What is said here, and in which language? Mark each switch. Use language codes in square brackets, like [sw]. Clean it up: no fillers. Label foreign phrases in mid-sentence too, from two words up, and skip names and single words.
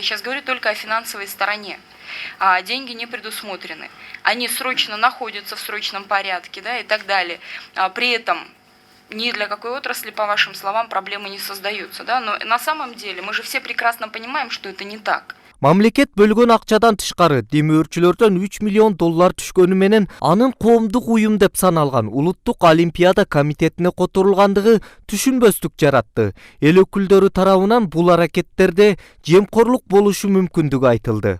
[ru] Сейчас говорю только о финансовой стороне. А деньги не предусмотрены. Они срочно находятся в срочном порядке, да, и так далее. При этом ни для какой отрасли, по вашим словам, проблемы не создаются. Да? Но на самом деле мы же все прекрасно понимаем, что это не так. [ky] Мамлекет бөлгөн акчадан тышкары демөөрчүлөрдөн 3 миллион доллар түшкөнү менен анын коомдук уюм деп саналган Улуттук Олимпиада комитетине которулгандыгы түшүнбөстүк жаратты. Эл өкүлдөрү тарабынан бул аракеттерде жемкорлук болушу мүмкүндүгү айтылды.